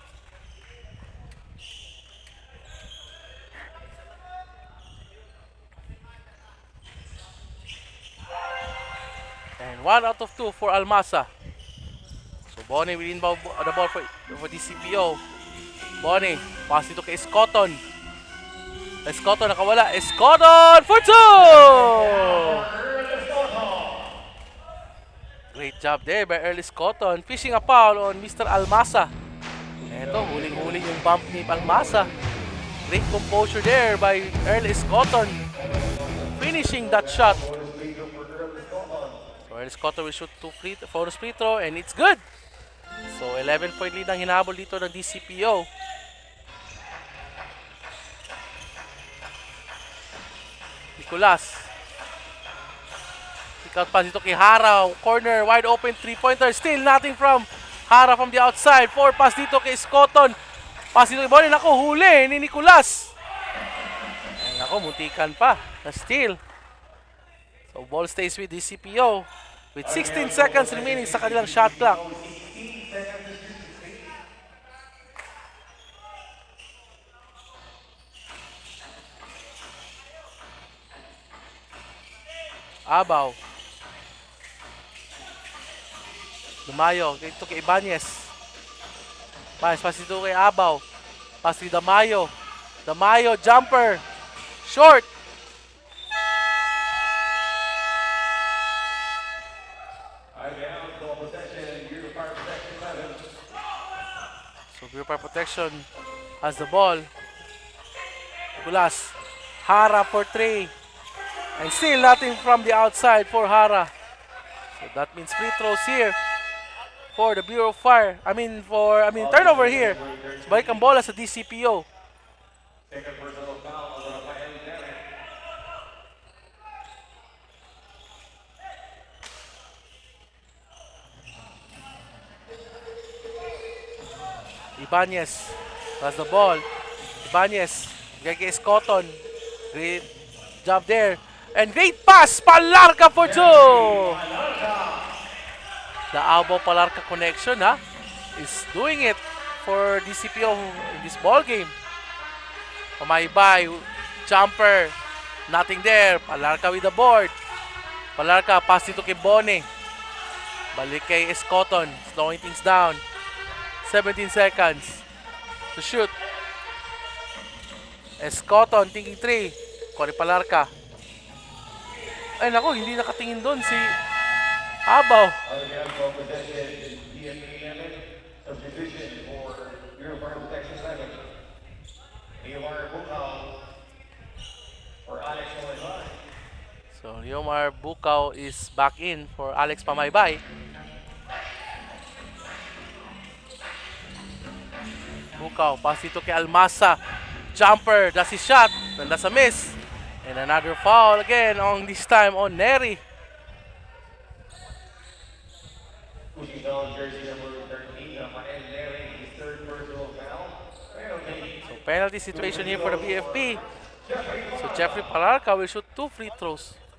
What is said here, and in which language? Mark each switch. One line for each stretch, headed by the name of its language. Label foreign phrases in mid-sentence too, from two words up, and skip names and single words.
English: And 1 out of 2 for Almasa. So Bonnie will inbound the ball for DCPO.
Filipino: Bonnie, pass dito kay Escoton. Escoton nakawala.
English: Escoton for 2! Great job there by Earl Escoton. Fishing a foul on Mr. Almasa.
Filipino: Eto, huling-huling yung bump ni Almasa.
English: Great composure there by Earl Escoton. Finishing that shot. So Earl Escoton will shoot 2 bonus free throw and it's good.
Filipino: So
English: 11-point lead
Filipino: ang hinabol dito ng DCPO. Nicolas.
English: Kick out pass
Filipino: dito kay
English: Hara. Corner, wide open, three-pointer. Still nothing from Hara from the outside. Four pass
Filipino: dito kay Scotton. Pass dito kay Bonnie. Naku, huli ni Nicolas. Ay, naku, muntikan pa. Na steal.
English: So, ball stays with DCPO. With 16 seconds remaining
Filipino: sa kanilang
English: shot clock. 16 seconds is complete. Abaw.
Filipino: Damayo. Ito kay Ibanez. Pass dito kay Abaw. Pass kay Damayo. Damayo,
English: jumper. Short. Again, ball possession, Bureau of Fire Protection 7. So, Bureau Fire Protection has the ball. Nicolas. Hara for 3. And still nothing from the outside for Hara. So that means free throws here for the Bureau of Fire. Turnover here. So,
Filipino: balik ang bola sa DCPO.
English: Second personal foul on the Miami Derek. Ibanez has the ball. Ibanez. Gagay Scotton. Great job there. And great pass. Palarca for 2. The Abo-Palarca connection is doing it for DCPO in this ball game. Pamaybay. Jumper. Nothing there. Palarca with the board. Palarca.
Filipino: Pass dito kay Bonnie. Balik kay Scotton.
English: Slowing things down. 17 seconds to shoot. Scotton thinking 3. Cory Palarca.
Filipino: Ay nako, hindi nakatingin doon si Abaw.
English: Again, ball possession, BFP-PNP substitution for Bureau of Fire Protection 7. Leomar Bukal for Alex Pamaybay. So Leomar Bukaw is back in for Alex Pamaybay.
Filipino: Bukaw, pass dito kay Almasa.
English: Jumper, that's his shot. And that's a miss. And another foul again on this time on Neri. Pushing down jersey number 13, Rafael Neri, his third personal foul. Penalty. So penalty situation here for the BFP. So Jeffrey Palarca will shoot 2 free throws.